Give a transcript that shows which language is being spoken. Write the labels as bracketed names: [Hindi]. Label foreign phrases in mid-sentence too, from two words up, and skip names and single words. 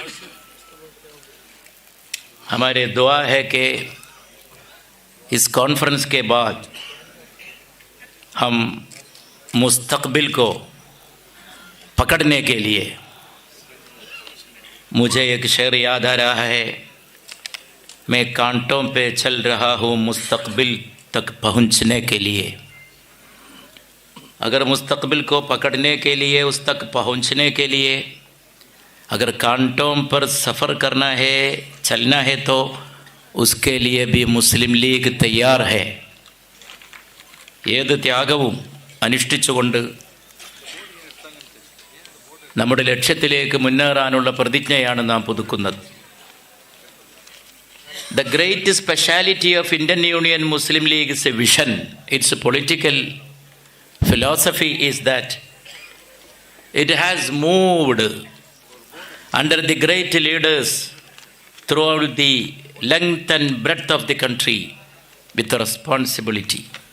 [Hindi] हमारे दुआ है कि इस कॉन्फ्रेंस के बाद हम मुस्तक़बिल को पकड़ने के लिए, मुझे एक शेर याद आ रहा है, मैं कांटों पे चल रहा हूँ मुस्तक़बिल तक पहुँचने के लिए. अगर मुस्तक़बिल को पकड़ने के लिए, उस तक पहुँचने के लिए अगर कांटों पर सफ़र करना है, चलना है, तो उसके लिए भी मुस्लिम लीग तैयार है. [Malayalam] ഏത് ത്യാഗവും അനുഷ്ഠിച്ചുകൊണ്ട് നമ്മുടെ ലക്ഷ്യത്തിലേക്ക് മുന്നേറാനുള്ള പ്രതിജ്ഞയാണ് നാം പുതുക്കുന്നത്. [English] The great speciality of Indian Union Muslim League is a vision. Its political philosophy is that it has moved under the great leaders throughout the length and breadth of the country with responsibility.